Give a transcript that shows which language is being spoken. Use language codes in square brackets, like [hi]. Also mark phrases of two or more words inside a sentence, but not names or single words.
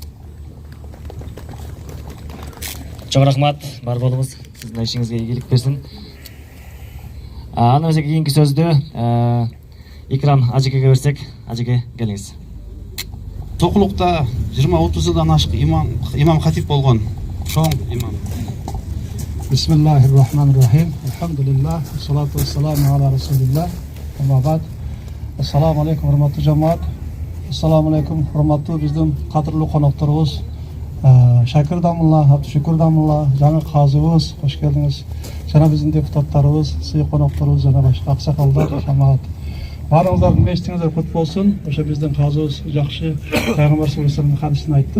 [ky] Чоң рахмат, бар болуңуз. Сиздин ишиңизге ийгилик берсин. Аны өзү кийинки сөздү Икрам Ажикеге берсек, Ажике келиңиз. Сокулукта 20-30 жылдан ашык имам хатип болгон чоң имам. [ar] بسم الله الرحمن الرحيم. الحمد لله، الصلاة والسلام على رسول الله. أما بعد. السلام عليكم, [ky] урматтуу жамаат. [ar] السلام عليكم, [ky] урматтуу биздин кадырлуу конокторубуз. Шакир Дамулла, Абдушукур Дамулла, жаңы казыбыз, кош келдиңиз. Жана биздин депутаттарыбыз, сый конокторубуз жана башка аксакалдар, жамаат. Барыңыздардын мечитиңиздер кут болсун. Ошо биздин казыбыз жакшы Пайгамбар [ar] صلى الله عليه وسلم [ky] хадисин айтты.